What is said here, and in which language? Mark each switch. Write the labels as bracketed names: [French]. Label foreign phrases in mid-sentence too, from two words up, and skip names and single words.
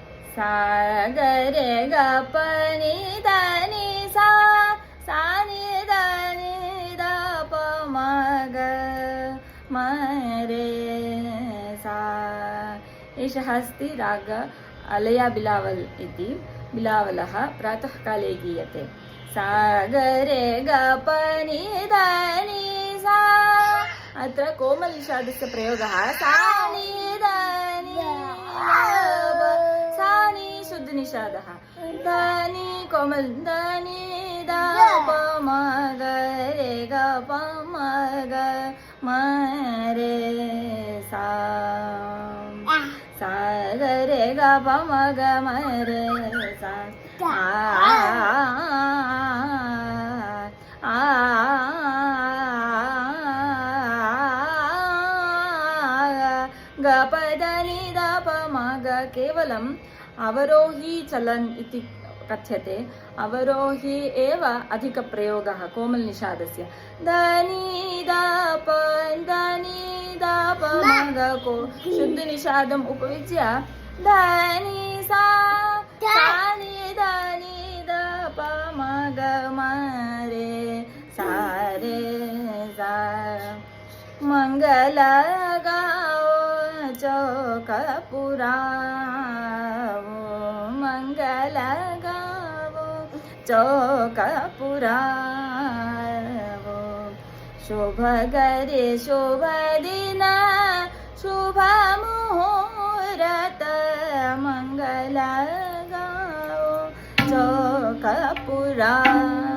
[Sanskrit] सा ग रे ग प नि ध नि सा सा नि ध नि ध प म ग म रे सा। एषः अस्ति राग अलया बिलावल् इति। बिलावलः प्रातःकाले गीयते। सा ग रे ग प नि ध नि सा। अत्र कोमलनिषादस्य प्रयोगः सा नि ध नि ध प सा नि शुद्धनिषादः ध नि कोमल ध नि ध प म ग रे ग प म ग म रे सा। सा ग रे ग प म ग म रे सा। ग प ध नि ध प म ग केवलम् अवरोही चलन् इति कथ्यते। अवरोही एव अधिकप्रयोगः कोमलनिषादस्य। ध नि ध प ध नि ध प म ग को शुद्धनिषादम् उपयुज्य ध नि सा सा नि ध नि ध प म ग म रे सा रे सा। [Hindi] मंगल गाओ चौकपुराओ मंगल गाओ चौकपुराओ। शुभ गरे शुभ दिन शुभ मुहूर्त मंगल गाओ चौकपुराओ।